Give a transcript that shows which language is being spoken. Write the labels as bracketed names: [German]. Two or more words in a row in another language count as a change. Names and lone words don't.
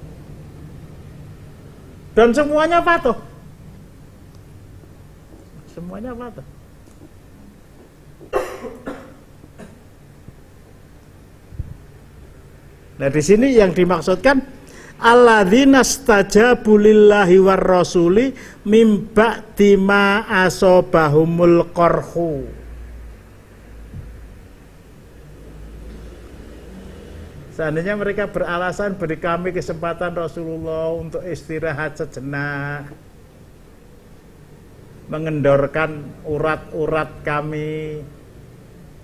[Indonesian] Dan semuanya patuh. Semuanya patuh. Nah, di sini yang dimaksudkan [Arabic] الذين استجابوا لله والرسول من بعد ما أصابهم القرح. [Indonesian] Seandainya mereka beralasan, beri kami kesempatan Rasulullah untuk istirahat sejenak, mengendorkan urat-urat kami,